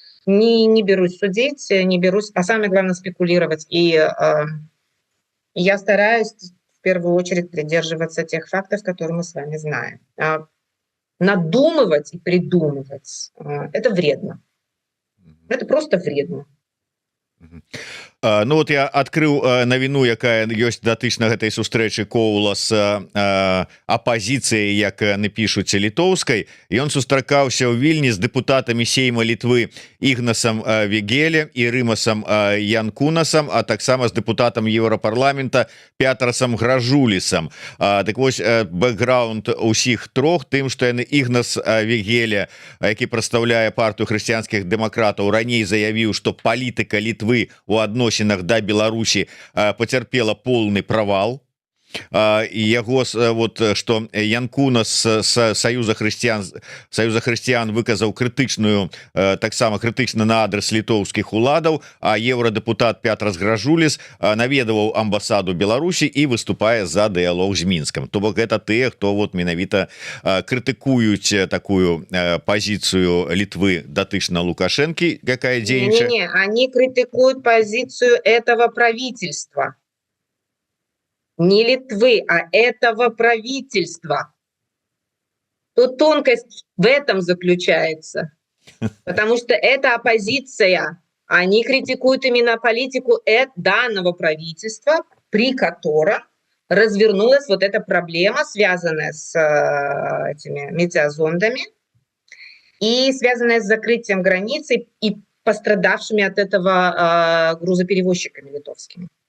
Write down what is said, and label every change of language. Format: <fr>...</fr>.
<ru>Не берусь судить, не берусь, а самое главное спекулировать. И я стараюсь в первую очередь придерживаться тех фактов, которые мы с вами знаем. Надумывать и придумывать – это вредно. Это просто вредно.</ru> <be>Ну вот я адкрыў навіну, якая ёсць датычна гэтай сустрэчы Коула з апазіцыяй, як напішуць літоўскай. Ён сустракаўся ў Вільні з дэпутатамі сейма Літвы Ігнасам Вегеле і Рымасам Янкунасам, а таксама з дэпутатам Еўрапарламента Пятрасам Гражулісам. Так вось, бэкграунд усіх трох тым, што яны Ігнас Вегеле, які прадстаўляе партыю хрысціянскіх дэмакратаў, раней заявіў, што палітыка Літвы у адносінах да Беларусі пацярпела полны правал. і яго вот что Янкуна с Союза хрысціян выказаў крытычную таксама крытычна на адрес літоўскіх уладаў, а еўрадэпутат Пятр Гражуліс наведаваў амбасаду Беларусі і выступае за дыялог з Мінскам. То бок гэта тыя, хто вот менавіта крытыкуюць такую пазіцыю Літвы датычна Лукашэнкі, якая дзейнічае.</be> <ru>Не, они критикуют позицию этого правительства. Не Литвы, а этого правительства. Тут тонкость в этом заключается. Потому что это оппозиция. Они критикуют именно политику данного правительства, при котором развернулась вот эта проблема, связанная с этими метеозондами и связанная с закрытием границы и пострадавшими от этого грузоперевозчиками литовскими.</ru>